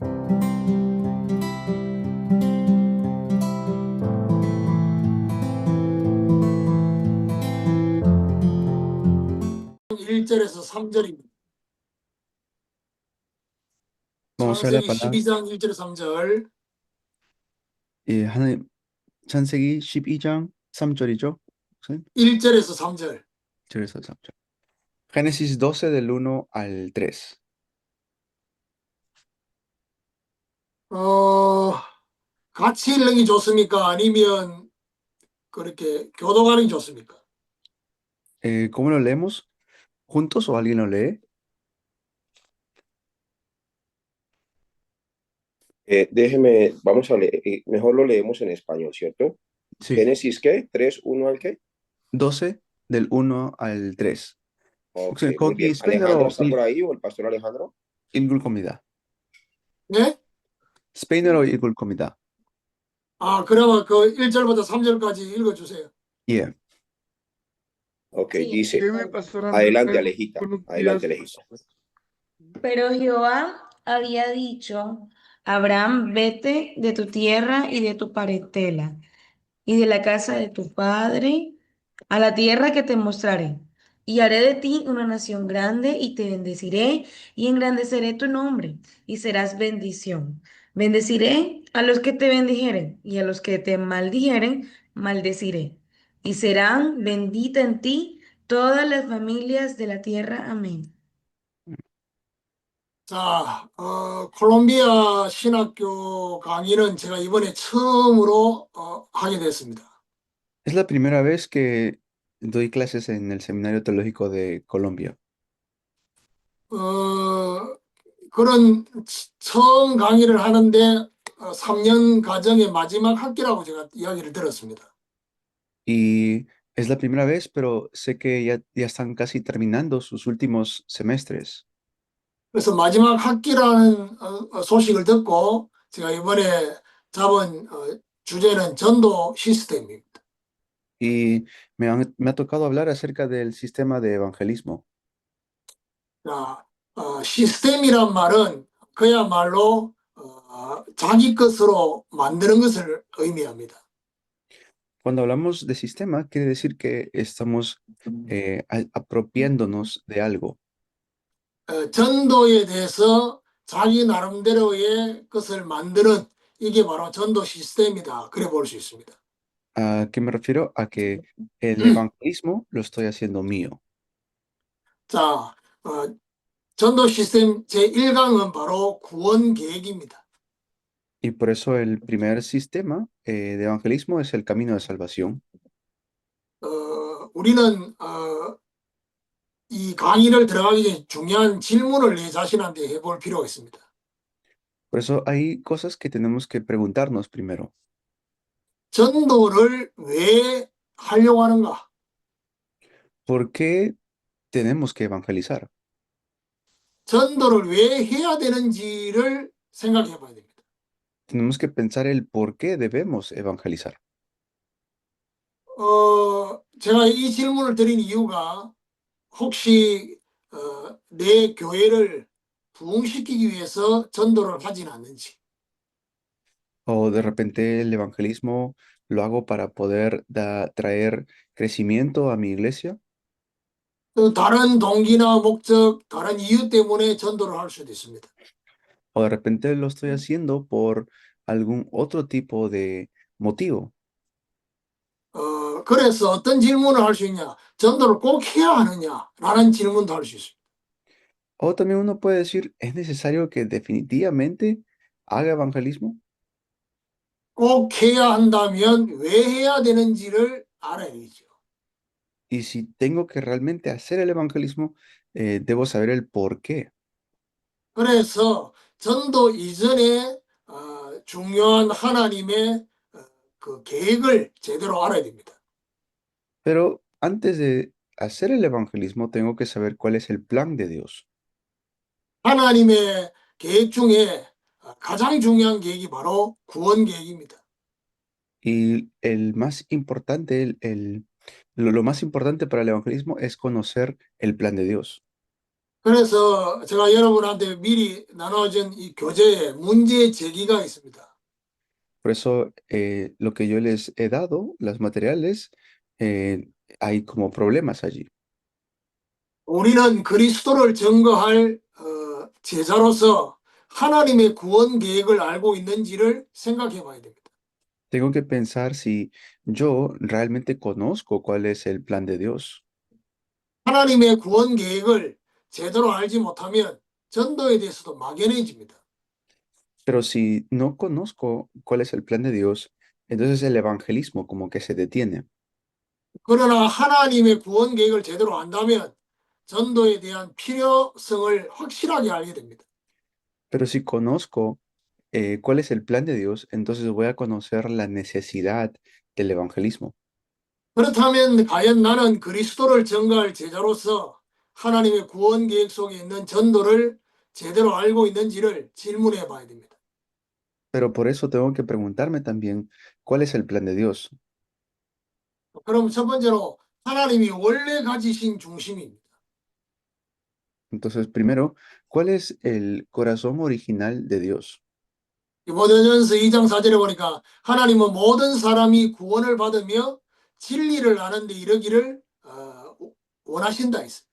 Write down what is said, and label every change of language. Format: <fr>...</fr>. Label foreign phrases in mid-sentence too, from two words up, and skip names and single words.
<ko>1절에서 3절입니다.</ko> <es>Vamos a ver la</es> <ko>창세기</ko> <es>palabra.</es> <ko>12장 1절에서 3절. 하나님, 창세기 12장 3절이죠? 1절에서 3절. 1절에서 3절.</ko> <es>Génesis 12 del 1 al 3.</es> <ko>어, 같이 읽는 게 좋습니까? 아니면 그렇게 교도하는 게 좋습니까?</ko> <es>¿Cómo lo leemos? ¿Juntos o alguien lo lee? Vamos a leer, mejor lo leemos en español, ¿cierto? Sí. Génesis, ¿qué? 3 1 al qué? 12 del 1 al 3. Ok,</es> <ko>혹시</ko> <es>muy</es> <ko>거기</ko> <es>bien. ¿Alejandro</es> <ko>스페인어로</ko> <es>está por ahí o el pastor Alejandro?</es> <ko>읽을 겁니다. 네? 스페인어로 읽을 겁니다. 그러면 그 1절부터 3절까지 읽어주세요. 예.</ko> <es>Ok, Sí, dice, Dime, pastor adelante Andrés, Alejita, buenos adelante días. Alejita. Pero Jehová había dicho, Abraham, vete de tu tierra y de tu parentela y de la casa de tu padre a la tierra que te mostraré. Y haré de ti una nación grande y te bendeciré y engrandeceré tu nombre y serás bendición. Bendeciré a los que te bendijeren y a los que te maldijeren, maldeciré. Y serán bendita en ti todas las familias de la tierra. Amén.</es> <ko>자, 콜롬비아 신학교 강의는 제가 이번에 처음으로 하게 됐습니다.</ko> <es>Es la primera vez que doy clases en el Seminario Teológico de Colombia.</es> <ko>어, 그런 처음 강의를 하는데 3년 과정의 마지막 학기라고 제가 이야기를 들었습니다.</ko> <es>Y es la primera vez, pero sé que ya están casi terminando sus últimos semestres.</es> <ko>그래서 마지막 학기라는 소식을 듣고 제가 이번에 잡은 주제는 전도 시스템입니다.</ko> <es>Y me ha tocado hablar acerca del sistema de evangelismo.</es> <ko>자, 시스템이란 말은 그야말로 자기 것으로 만드는 것을 의미합니다.</ko> <es>Cuando hablamos de sistema, quiere decir que estamos apropiándonos de algo.</es> <ko>전도에 대해서 자기 나름대로의 것을 만드는 이게 바로 전도 시스템이다. 그래 볼 수 있습니다.</ko> <es>¿A qué me refiero? A que el evangelismo lo estoy haciendo mío.</es> <ko>자, 전도 시스템 제1강은 바로 구원 계획입니다.</ko> <es>Y por eso el primer sistema de evangelismo es el camino de salvación.</es> <ko>우리는 이 강의를 들어가기 전에 중요한 질문을 내 자신한테 해볼 필요가 있습니다.</ko> <es>Por eso hay cosas que tenemos que preguntarnos primero.</es> <ko>전도를 왜 하려고 하는가?</ko> <es>¿Por qué tenemos que evangelizar?</es> <ko>전도를 왜 해야 되는지를 생각해 봐야 됩니다.</ko> <es>Tenemos que pensar el por qué debemos evangelizar.</es> <ko>제가 이 질문을 드린 이유가 혹시 내 교회를 부흥시키기 위해서 전도를 하진 않는지,</ko> <es>O de repente el evangelismo lo hago para poder traer crecimiento a mi iglesia.</es> <ko>또 다른 동기나 목적, 다른 이유 때문에 전도를 할 수도 있습니다.</ko> <es>O de repente lo estoy haciendo por algún otro tipo de motivo.</es> <ko>그래서 어떤 질문을 할 수 있냐? 전도를 꼭 해야 하느냐? 라는 질문도 할 수 있습니다.</ko> <es>O también uno puede decir, ¿es necesario que definitivamente haga evangelismo?</es> <ko>꼭 해야 한다면 왜 해야 되는지를 알아야죠.</ko> <es>Y si tengo que realmente hacer el evangelismo, debo saber el por qué.</es> <ko>그래서 전도 이전에 중요한 하나님의 그 계획을 제대로 알아야 됩니다.</ko> <es>Pero antes de hacer el evangelismo, tengo que saber cuál es el plan de Dios.</es> <ko>하나님의 계획 중에 가장 중요한 계획이 바로 구원 계획입니다.</ko> <es>Y el más importante, lo más importante para el evangelismo es conocer el plan de Dios.</es> <ko>그래서 제가 여러분한테 미리 나눠준 이 교재에 문제 제기가 있습니다.</ko> <es>Por eso, lo que yo les he dado, los materiales, hay como problemas allí.</es> <ko>우리는 그리스도를 증거할 제자로서 하나님의 구원 계획을 알고 있는지를 생각해 봐야 됩니다.</ko> <es>Tengo que pensar si yo realmente conozco cuál es el plan de Dios.</es> <ko>하나님의 구원 계획을 제대로 알지 못하면 전도에 대해서도 막연해집니다.</ko> <es>Pero si no conozco cuál es el plan de Dios, entonces el evangelismo como que se detiene.</es> <ko>그러나 하나님의 구원 계획을 제대로 안다면 전도에 대한 필요성을 확실하게 알게 됩니다.</ko> <es>Pero si conozco cuál es el plan de Dios, entonces voy a conocer la necesidad del evangelismo.</es> <ko>그렇다면 과연 나는 그리스도를 증거할 제자로서 하나님의 구원 계획 속에 있는 전도를 제대로 알고 있는지를 질문해 봐야 됩니다.</ko> <es>Pero por eso tengo que preguntarme también cuál es el plan de Dios.</es> <ko>그럼 첫 번째로 하나님이 원래 가지신 중심입니다.</ko> <es>Entonces, primero, ¿cuál es el corazón original de Dios?</es> <ko>디모데전서 2장 4절에 보니까 하나님은 모든 사람이 구원을 받으며 진리를 아는 데 이르기를 원하신다 했습니다.</ko>